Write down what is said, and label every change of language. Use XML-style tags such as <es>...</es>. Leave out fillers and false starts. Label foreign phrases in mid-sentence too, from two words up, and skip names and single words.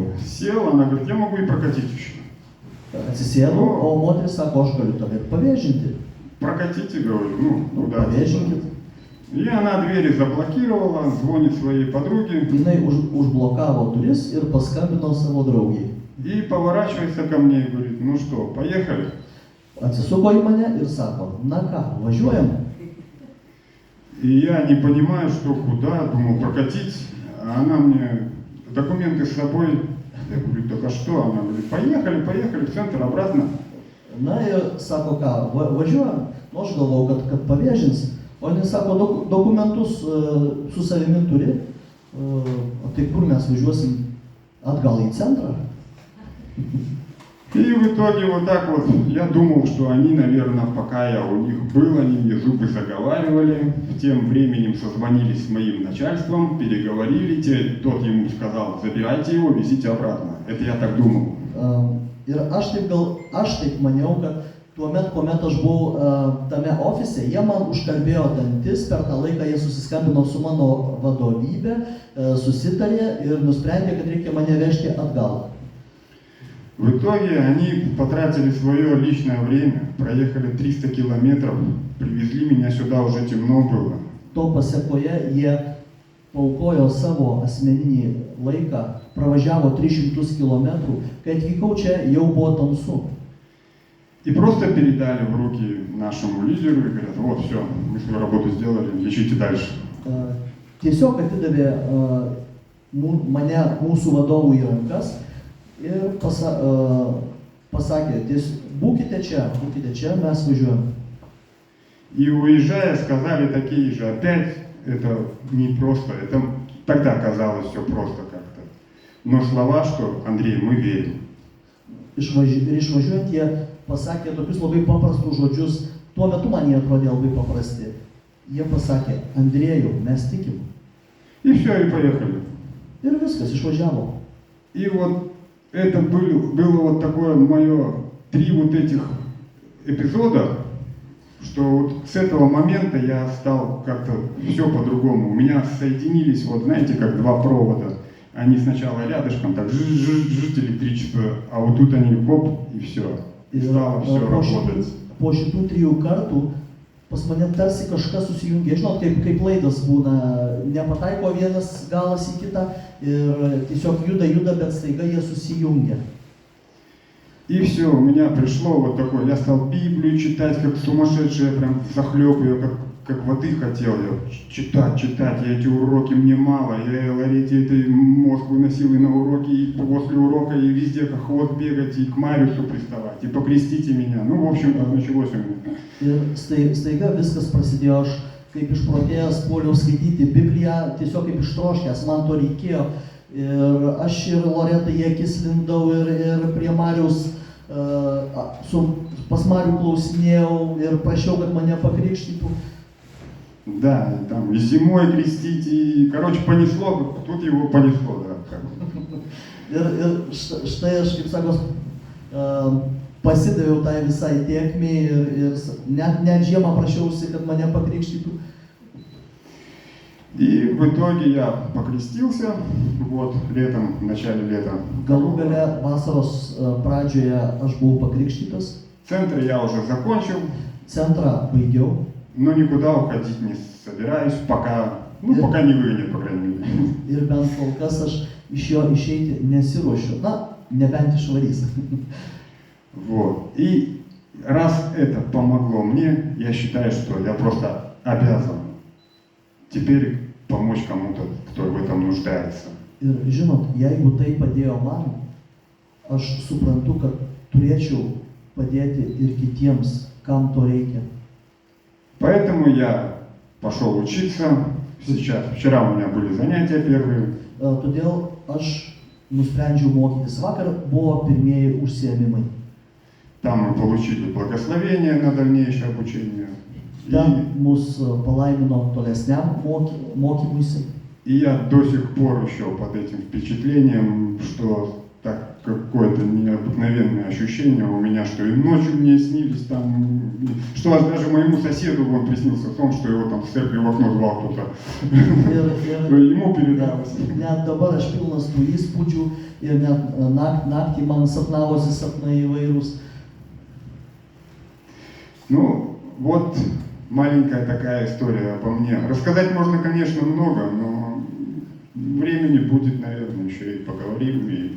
<ru>Сел, она говорит, я могу и прокатить еще.</ru> <lt>Atsisėdau, o moteris sako, aš galiu tave ir pavėžinti.</lt> <ru>Прокатите, говорю, ну, куда?</ru> <lt>Pavėžinkit.</lt> <ru>И она двери заблокировала, звонит своей подруге.</ru> <lt>Jinai užblokavo duris ir paskambino savo draugiai.</lt> <ru>И поворачивается ко мне и говорит, ну что, поехали?</ru> <lt>Atsisuko į mane ir sako, na ką, važiuojam.</lt> <ru>И я не понимаю, что куда, думал прокатить. А она мне, документы с собой. Я говорю, так а что? Она говорит, поехали в центр, обратно.</ru> <lt>Na ir sako, ką, važiuojam. Nu, aš galvau, kad pavėžins. O jinai sako, dokumentus su savimi turi. O tai kur mes važiuosim? Atgal į centrą?</lt> <ru>И в итоге вот так вот, я думал, что они, наверное, пока я у них был, они мне зубы заговаривали. Тем временем созвонились с моим начальством, переговорили, тот ему сказал, забирайте его, везите обратно. Это я так думал.</ru> <lt>Ir aš taip maniau, kad tuomet, kuomet aš buvau tame ofise, jie man užkalbėjo dantis, per tą laiką jie susiskambino su mano vadovybė, susitarė ir nusprendė, kad reikia mane vežti atgal.</lt> <ru>В итоге они потратили свое личное время, проехали 300 километров, привезли меня сюда, уже темно было.</ru> <lt>To pasekoje jie paaukojo savo asmeninį laiką, pravažiavo 300 km, kai atvykau čia jau buvo tamsu.</lt> <ru>И просто передали в руки нашему лидеру и говорят, вот все, мы свою работу сделали, лечите дальше.</ru> <lt>Tiesiog atidavė mane mūsų vadovų į rankas ir pasakė, būkite čia, mes važiuojam.</lt> <ru>И уезжая, сказали такие же, опять это не просто, это тогда казалось все просто как-то. Но слова, что Андрей, мы верим.</ru> <lt>Išvažiuojant jie pasakė tokius labai paprastus žodžius, tuo metu man jie atrodė labai paprasti. Jie pasakė, Andrėjau, mes tikim.</lt> <ru>И все, и поехали.</ru> <lt>Ir viskas, išvažiavo.</lt> <ru>И вот это было вот такое мое 3 вот этих эпизода, что вот с этого момента я стал как-то все по-другому. У меня соединились, вот знаете, как 2 провода. Они сначала рядышком, так жжж электричество, а вот тут они хоп, и все. И стало все работать.</ru> <lt>Po šitų 3 kartų pas mane tarsi kažkas susijungė. Žinot, kaip laidas būna, nepataiko vienas galas į kitą ir tiesiog juda, bet staiga jie susijungia.</lt> <ru>И все, у меня пришло вот такое, я стал Библию читать, как сумасшедший, я прям захлеб ее, как воды хотел, я читать, я эти уроки мне мало, я Ларете этой мозг выносил и на уроки, и после урока, и везде как хвост бегать, и к Мариусу приставать, и покрестите меня, ну, в общем, началось у меня.</ru> <lt>Ir staiga viskas prasidėjo, aš kaip išprotėjęs puoliau skaityti Bibliją, tiesiog kaip ištroškęs, man to reikėjo. Ir aš ir Loretą į akis lindau ir prie Mariaus, pas Marių klausinėjau ir prašiau, kad mane pakrikštytų.</lt> <ru>Да, там и зимой крестить, и, короче, понесло, тут его понесло, да.</ru> <lt>Ir štai aš, kaip sakos, pasidaviau tai visai tėkmei ir net žiemą prašiausi, kad mane pakrikštytų.</lt> <ru>И в итоге я покрестился, вот, летом, в начале лета.</ru> <lt>Galų gale vasaros pradžioje aš buvau pakrikštytas,</lt> <ru>Центр я уже закончил,</ru> <lt>centrą baigiau</lt> <ru>но никуда уходить не собираюсь, пока не выгонят, по крайней мере.</ru> <lt>ir bent kol kas aš iš jo išeiti nesiruošiu. Na, nebent išvarys.</lt> <ru>Вот. И раз это помогло мне, я считаю, что я просто обязан теперь помочь кому-то, кто в этом нуждается.</ru> <lt>Ir žinot, jeigu tai padėjo man, aš suprantu, kad turėčiau padėti ir kitiems, kam to reikia.</lt> <ru>Поэтому я пошел учиться. Вчера у меня были занятия первые.</ru> <lt>Todėl aš nusprendžiau mokytis. Vakar buvo pirmieji užsiėmimai.</lt> <ru>Там мы получили благословение на дальнейшее обучение.</ru> <lt>Ten mus palaimino tolesniam mokymuisi.</lt> <ru>И я до сих пор еще под этим впечатлением, что так какое-то необыкновенное ощущение у меня, что и ночью мне снились там, что даже моему соседу он приснился сон, что его там в церкви в окно звал кто-то, ему передалось.</ru> <lt>Net dabar aš pilnas tų įspūdžių ir net naktį man sapnavosi sapnai įvairūs.</lt> <ru>Ну, вот маленькая такая история обо мне. Рассказать можно, конечно, много, но времени будет, наверное, еще и поговорим, и</ru>